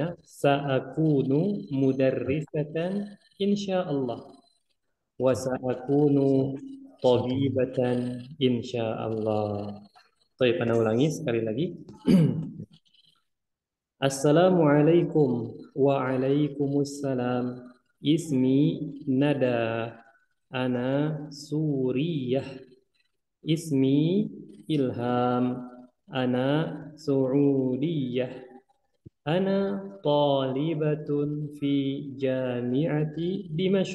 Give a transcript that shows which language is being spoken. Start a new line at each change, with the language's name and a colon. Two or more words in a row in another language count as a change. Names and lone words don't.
Arabic: سأكون مدرسة إن شاء الله. وسأكون طبيبة إن شاء الله.
Indonesian: Baik, Ana ulangi sekali lagi.
Arabic: السلام عليكم وعليكم السلام. اسمي ندى. أنا سورية. اسمي إلهام. أنا سعودية. أنا طالبة في جامعة دمشق.